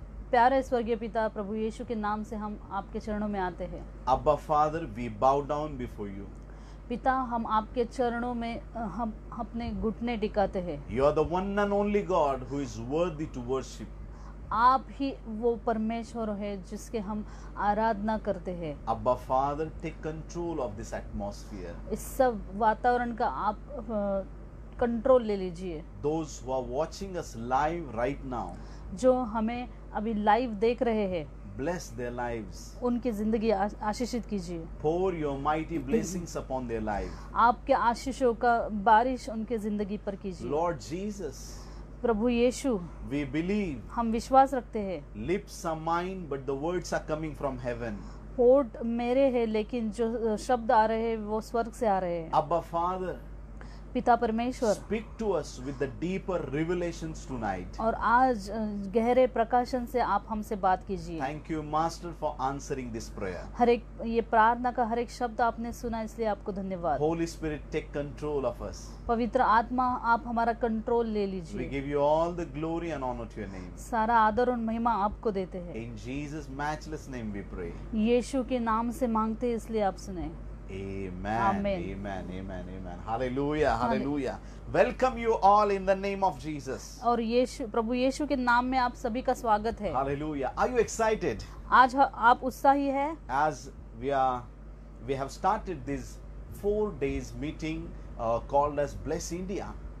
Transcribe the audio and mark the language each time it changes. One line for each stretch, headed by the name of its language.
Hindi: प्यारे स्वर्गीय पिता, प्रभु यीशु के नाम से हम आपके चरणों में आते हैं।
English: Abba Father, we bow down before you.
Hindi: पिता, हम आपके चरणों में हम अपने घुटने टिकाते हैं।
English: You are the one and only God who is worthy to worship.
Hindi: आप ही वो परमेश्वर है जिसके हम आराधना करते हैं।
English: Abba Father, take control of this atmosphere.
Hindi: इस सब वातावरण का आप कंट्रोल ले लीजिए।
English: Those who are watching us live right now,
Hindi: जो हमें अभी लाइव देख रहे हैं,
English: bless their lives.
Hindi: उनकी जिंदगी आशीषित कीजिए।
English: Pour your mighty blessings upon their lives.
Hindi: आपके आशीषों का बारिश उनके जिंदगी पर कीजिए।
English: Lord Jesus,
Hindi: Prabhu Yeshu,
English: we believe.
Hindi: हम विश्वास रखते हैं।
English: Lips are mine, but the words are coming from heaven.
Hindi: होठ मेरे हैं, लेकिन जो शब्द आ रहे हैं वो स्वर्ग से आ रहे हैं।
English: Abba Father,
Hindi: पिता परमेश्वर,
English: speak to us with the deeper revelations tonight.
Hindi: और आज गहरे प्रकाशन से आप हमसे बात कीजिए।
English: Thank you, Master, for answering this prayer.
Hindi: हर एक ये प्रार्थना का हर एक शब्द आपने सुना, इसलिए आपको धन्यवाद।
English: Holy Spirit, take control of us.
Hindi: पवित्र आत्मा, आप हमारा कंट्रोल ले
English: We
Hindi: लीजिए।
English: give you all the glory and honor to your name.
Hindi: सारा आदर और महिमा आपको देते हैं।
English: In Jesus' matchless name we pray.
Hindi: यीशु के नाम से मांगते हैं, इसलिए आप सुने।
English: Amen. Amen. Amen. Amen. Amen. Hallelujah. Hallelujah. Welcome you all in the name of Jesus.
Hindi: और यीशु, प्रभु यीशु के नाम में आप सभी का स्वागत है।
English: Hallelujah. Are you excited?
Hindi: आज आप उत्साही है?
English: As we have started this 4 days meeting called as Bless India.